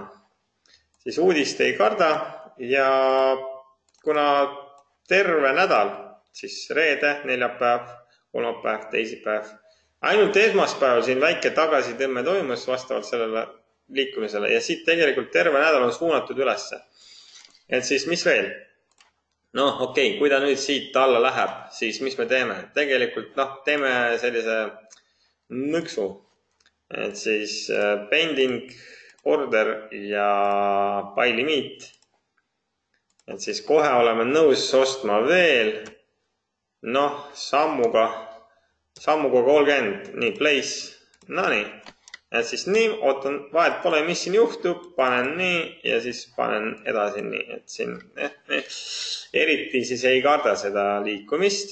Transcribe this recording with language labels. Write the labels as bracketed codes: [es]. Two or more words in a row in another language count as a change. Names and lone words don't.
[et] Siis uudist ei karda ja kuna terve nädal, siis reede, neljapäev, kolmapäev, teisipäev, ainult esmaspäeval siin väike tagasitõmme toimus vastavalt sellele liikumisele ja siit tegelikult terve nädal on suunatud ülesse. Et siis mis veel? Noh, okei, kui ta nüüd siit alla läheb, siis mis me teeme? Tegelikult teeme sellise nõksu. Et siis [en] pending, order [et] ja [en] buy limit. [et] Et siis kohe oleme nõus ostma veel. Noh, sammuga 30, nii, place, no nii, et siis nii, ootan, vahet pole, mis siin juhtub, panen nii ja siis panen edasi nii, et siin eriti siis ei karda seda liikumist.